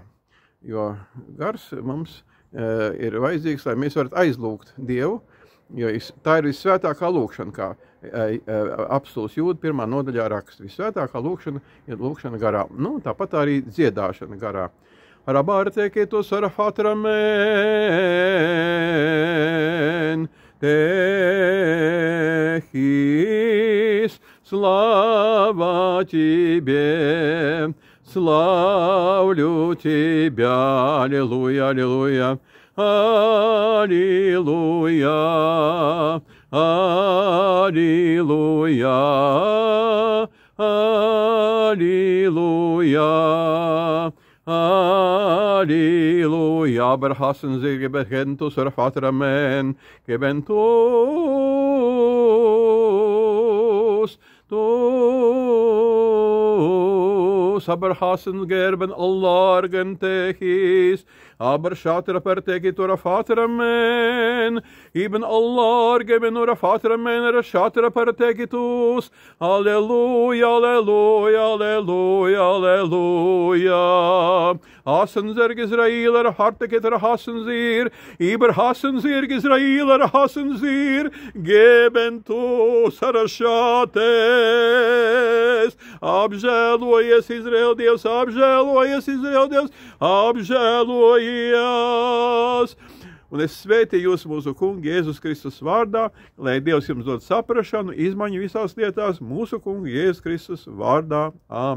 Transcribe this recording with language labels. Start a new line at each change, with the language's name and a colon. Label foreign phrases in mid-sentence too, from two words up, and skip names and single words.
Latvian: Jo gars mums ir vajadzīgs, lai mēs varētu aizlūgt Dievu, jo tā ir visvētākā lūkšana, kā apstulis Jūda 1. nodaļā raksta. Visvētākā lūkšana ir lūkšana garā. Nu, tāpat arī dziedāšana garā. Rabārteketos arafatramen, tehis,
Russian: slava тебе. Славлю Тебя, аллилуйя, аллилуйя, аллилуйя, аллилуйя, аллилуйя, аллилуйя, berhassen Sie gebentus erfatramen, gebentus, aber hassen gerben allargen techis, aber schatra per tegitura fatramen, iben allargen ura fatramen, er schatra per tegitus, alleluia, alleluia, alleluia, alleluia. Hassen sie Israeler, harteketer hassen sie, iber hassen sie Israeler, hassen sie, geben tu sarashates,
Latvian: apžēlojies Izraēl Dievs, apžēlojies Izraēl Dievs, apžēlojies. Un es svētīju jūs mūsu kungu Jēzus Kristus vārdā, lai Dievs jums dod saprašanu, izmaiņu visās lietās mūsu kungu Jēzus Kristus vārdā.